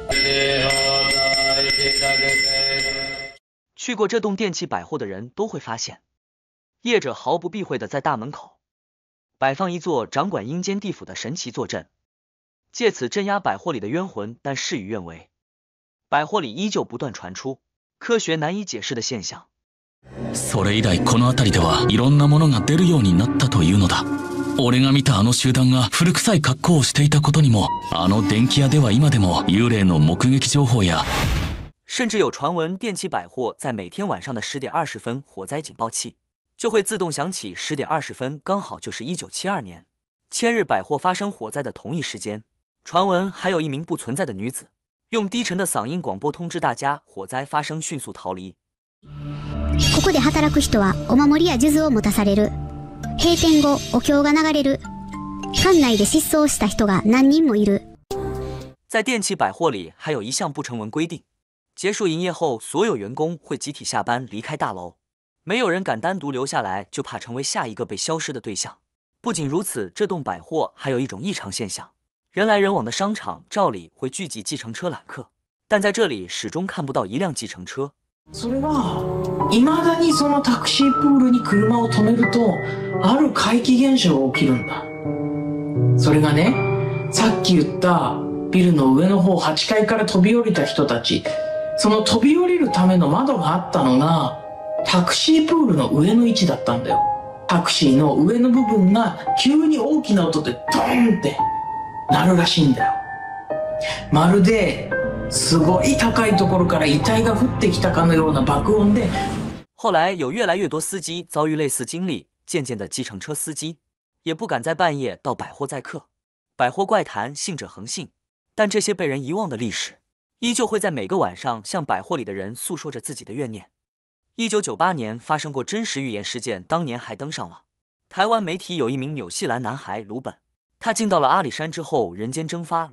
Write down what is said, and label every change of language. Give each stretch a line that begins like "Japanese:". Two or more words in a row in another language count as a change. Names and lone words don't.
Chinese: 去过这栋电器百货的人都会发现，业者毫不避讳的在大门口摆放一座掌管阴间地府的神奇坐镇，借此镇压百货里的冤魂，但事与愿违。百货里依旧不断传出科学难以解释的现象。
Japanese: それ以来この辺りではいろんなものが出るようになったというのだ。俺が見たあの集団が古臭い格好をしていたことにも、あの電気屋では今でも幽霊の目撃情報や。
Chinese: 甚至有传闻，电器百货在每天晚上的10点20分火灾警报器就会自动响起，10点20分刚好就是1972年千日百货发生火灾的同一时间。传闻还有一名不存在的女子用低沉的嗓音广播通知大家火灾发生，迅速逃离。
Japanese: ここで働く人はお守りや数珠を持たされる。閉店後お経が流れる。館内で失踪した人が何人もいる。
Chinese: 在电器百货里还有一项不成文规定，结束营业后所有员工会集体下班离开大楼，没有人敢单独留下来，就怕成为下一个被消失的对象。不仅如此，这栋百货还有一种异常现象，人来人往的商场照理会聚集计程车揽客，但在这里始终看不到一辆计程车。
Japanese: それは未だにそのタクシープールに車を止めるとある怪奇現象が起きるんだ。それがね、さっき言ったビルの上の方8階から飛び降りた人たち、その飛び降りるための窓があったのがタクシープールの上の位置だったんだよ。タクシーの上の部分が急に大きな音でドーンって鳴るらしいんだよ。まるですごい高いところから遺体が降ってきたかのような爆音で。
Chinese: 后来有越来越多司机遭遇类似经历，渐渐的计程车司机也不敢在半夜到百货载客。百货怪谈信者恒信，但这些被人遗忘的历史，依旧会在每个晚上向百货里的人诉说着自己的怨念。1998年发生过真实预言事件，当年还登上了台湾媒体。有一名纽西兰男孩鲁本，他进到了阿里山之后人间蒸发。